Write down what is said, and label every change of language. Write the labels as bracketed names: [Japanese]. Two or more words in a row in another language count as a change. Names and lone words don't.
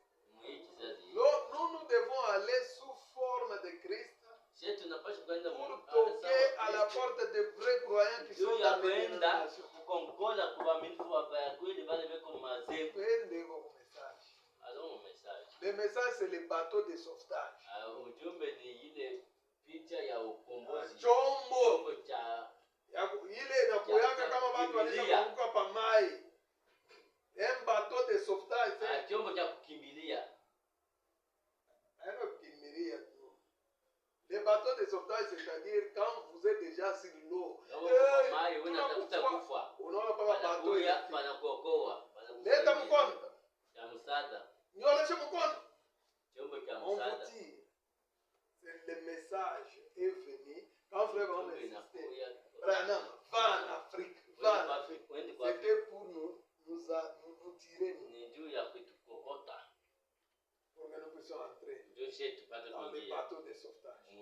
[French] Nous devons aller sous forme de Christ pour toquer à la porte des vrais croyants qui sont dans les dénominations. Le message, c'est le bateau de sauvetage. [Swahili] Chombo. Ile inakuyanga kama watu walisha kuvuka pa mai. [French] Un bateau de sauvetage. [Swahili] Chombo cha kukimbilia. [French] Les bateaux de sauvetage, c'est-à-dire quand vous êtes déjà sur l'eau. [Swahili] Unaona kama bateau. Leta mkono. Nionyeshe mkono. [French] On vous tire. C'est le message est venu. Quand frère va insisté, Branham, va en Afrique, va en Afrique. C'était pour nous tirer. Pour que nous puissions entrer dans les bateaux de sauvetage.